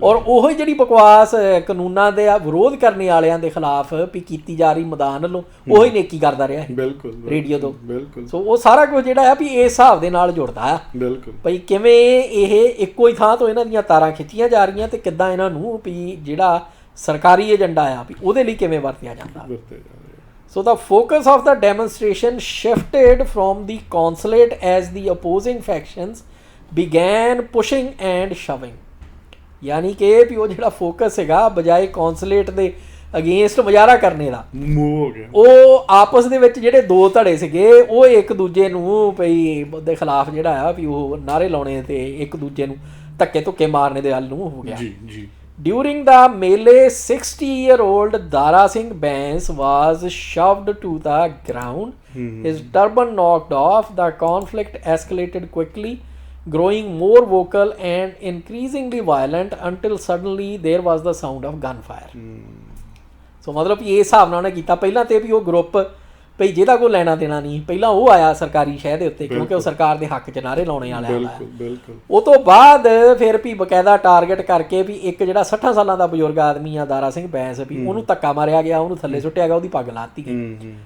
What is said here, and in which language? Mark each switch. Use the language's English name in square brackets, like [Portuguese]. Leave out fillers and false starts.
[Punjabi] ਔਰ ਉਹੋ ਜਿਹੜੀ ਬਕਵਾਸ ਕਾਨੂੰਨਾਂ ਦੇ ਵਿਰੋਧ ਕਰਨੇ ਵਾਲਿਆਂ ਦੇ ਖਿਲਾਫ ਵੀ ਕੀਤੀ ਜਾ ਰਹੀ ਮੈਦਾਨ ਵੱਲੋਂ ਉਹੀ ਨੇਕੀ ਕਰਦਾ ਰਿਹਾ ਬਿਲਕੁਲ ਰੇਡੀਓ ਤੋਂ। ਬਿਲਕੁਲ। ਸੋ ਉਹ ਸਾਰਾ ਕੁਝ ਜਿਹੜਾ ਆ ਵੀ ਇਸ ਹਿਸਾਬ ਦੇ ਨਾਲ ਜੁੜਦਾ ਆ ਬਿਲਕੁਲ ਭਈ ਕਿਵੇਂ ਇਹ ਇੱਕੋ ਹੀ ਥਾਂ ਤੋਂ ਇਹਨਾਂ ਦੀਆਂ ਤਾਰਾਂ ਖਿੱਚੀਆਂ ਜਾ ਰਹੀਆਂ ਤੇ ਕਿੱਦਾਂ ਇਹਨਾਂ ਨੂੰ ਵੀ ਜਿਹੜਾ ਸਰਕਾਰੀ ਏਜੰਡਾ ਆ ਵੀ ਉਹਦੇ ਲਈ ਕਿਵੇਂ ਵਰਤਿਆ ਜਾਂਦਾ। [English] So the focus of the demonstration shifted from the consulate as the opposing factions began pushing and shoving। [Punjabi] ਯਾਨੀ ਕਿ ਵੀ ਉਹ ਜਿਹੜਾ ਫੋਕਸ ਹੈਗਾ ਬਜਾਏ ਕੌਂਸਲੇਟ ਦੇ ਅਗੇਂਸਟ ਮੁਜ਼ਾਹਰਾ ਕਰਨੇ ਦਾ ਮੂਵ ਹੋ ਗਿਆ। ਉਹ ਆਪਸ ਦੇ ਵਿੱਚ ਜਿਹੜੇ ਦੋ ਧੜੇ ਸੀਗੇ ਉਹ ਇੱਕ ਦੂਜੇ ਨੂੰ ਭਈ ਦੇ ਖਿਲਾਫ ਜਿਹੜਾ ਆ ਵੀ ਉਹ ਨਾਅਰੇ ਲਾਉਣੇ ਤੇ ਇੱਕ ਦੂਜੇ ਨੂੰ ਧੱਕੇ ਧੁੱਕੇ ਮਾਰਨੇ ਦੇ ਹੱਲ ਨੂੰ ਹੋ ਗਿਆ। ਜੀ ਜੀ। [English] During the melee, 60-year-old Dara Singh Bains was shoved to the ground. His turban knocked off. The conflict escalated quickly, growing more vocal and increasingly violent until suddenly there was the sound of gunfire. [Punjabi] So ਮਤਲਬ ਇਹ ਹਿਸਾਬ ਨਾਲ ਉਹਨੇ ਕੀਤਾ ਪਹਿਲਾਂ ਤੇ ਵੀ ਉਹ group ਭਈ ਜਿਹਦਾ ਕੋਈ ਲੈਣਾ ਦੇਣਾ ਨਹੀਂ ਪਹਿਲਾਂ ਉਹ ਆਇਆ ਸਰਕਾਰੀ ਸ਼ਹਿ ਦੇ ਉੱਤੇ ਕਿਉਂਕਿ ਉਹ ਸਰਕਾਰ ਦੇ ਹੱਕ 'ਚ ਨਾਅਰੇ ਲਾਉਣੇ ਵਾਲਾ ਆਇਆ। ਉਹ ਤੋਂ ਬਾਅਦ ਫਿਰ ਵੀ ਬਕਾਇਦਾ ਟਾਰਗੇਟ ਕਰਕੇ ਵੀ ਇੱਕ ਜਿਹੜਾ 60 ਸਾਲਾਂ ਦਾ ਬਜ਼ੁਰਗ ਆਦਮੀ ਆ ਦਾਰਾ ਸਿੰਘ ਬੈਂਸ ਵੀ ਉਹਨੂੰ ਧੱਕਾ ਮਾਰਿਆ ਗਿਆ, ਉਹਨੂੰ ਥੱਲੇ ਸੁੱਟਿਆ ਗਿਆ, ਉਹਦੀ ਪੱਗ ਲਾਤੀ ਗਈ।